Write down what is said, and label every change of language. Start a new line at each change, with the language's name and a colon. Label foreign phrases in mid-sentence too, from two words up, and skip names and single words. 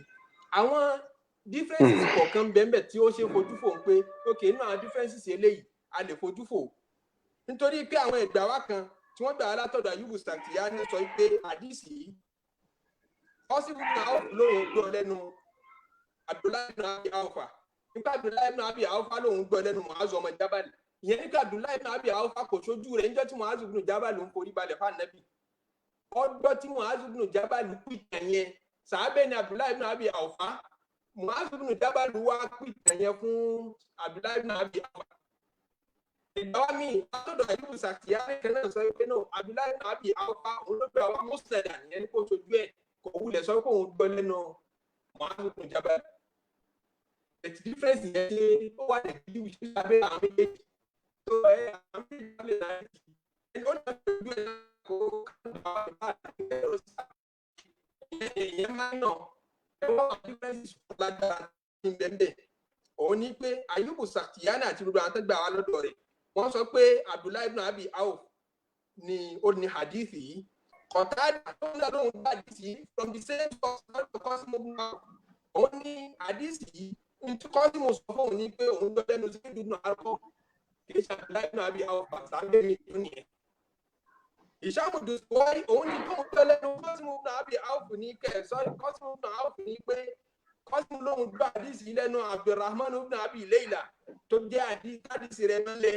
Yoruba: Àwọn differences kọ̀ọ̀kan bẹ́ẹ̀ tí ó ṣe fojú fò ń pé ok inú àwọn differences eléyìí a lè fojú fò nítorí pé àwọn ẹgbàá wa kan tí wọ́n gbà á látọ̀dọ̀ Ayyubu Sakhtiyani sọ pé àdìsí yìí Qasim ibn Awf lóun gbọ́ lẹ́nu Abdullah ibn Abi Awfa. Nípa Abdullah ibn Abi Awfa lóun gbọ́ lẹ́nu Mu'adh ọmọ Jabal. Ìyẹn nípa Abdullah ibn Abi Awfa kò sójú rẹ̀ níjọ́ tí Mu'adh ibn Jabal ń forí balẹ̀ fún Ànábì. Ọjọ́ tí Mu'adh ibn Jabal pìtàn yẹn sàábẹ́ ni Abdullah ibn Abi Awfa. Mu'adh ibn Jabal wá pìtàn yẹn fún Abdullah ibn Abi Awfa. Ìgbà wa mi àtọ̀dọ̀ Ayyubu Sakhtiyani kan náà sọ pé náà Abdullah ibn Abi Awfa òun ló gbé àwọn mùsùlùmí yẹn kó sojú ẹ̀ kò wulẹ̀ sọ pé òun gbọ́ lẹ́nu Mu'adh ibn Jabal.
English: The difference
Yoruba: yẹn ṣe ó wà ní bí wíṣí lábẹ́ àwọn méjèèjì tó àwọn méjèèjì lè náà ẹni ó náà tó ojú ẹ̀ kó káàdùn àwọn ìbá àti ẹ̀rọ sí ìyẹn máa ń nà ẹ̀wọ́n àwọn differences tó lágbára ní bẹ́ẹ̀. Òun ní pé Ayyubu Sakhtiyani àti gbogbo àwọn tó gbà wá lọ́dọ̀ rẹ̀ wọ́n sọ pé Abdullah ibn Abi Awf ni ó ní hadith yìí. Qatada tó ń lọ́dún gba hadith yìí
English: from the same source
Yoruba: lọ́dọ̀ Qasim ibn Awf. Òun ní hadith yìí nítorí Qasim sọ fún òun ní pé òun gbọ́ lẹ́nu sí dúdú àrùkọ́ kì í ṣe Abdullah ibn Abi Awf sábẹ́ mi tó nìyẹn. Hisham ad-Dastuwai òun ní kóun gbọ́ lẹ́nu Qasim ibn Abi Awf ní Qasim ibn Awf ní pé Qasim lóun gbọ́ hadith yìí lẹ́nu Abdurrahman ibn Abi Layla tó jẹ́ hadith rẹ̀ mọ́lẹ̀.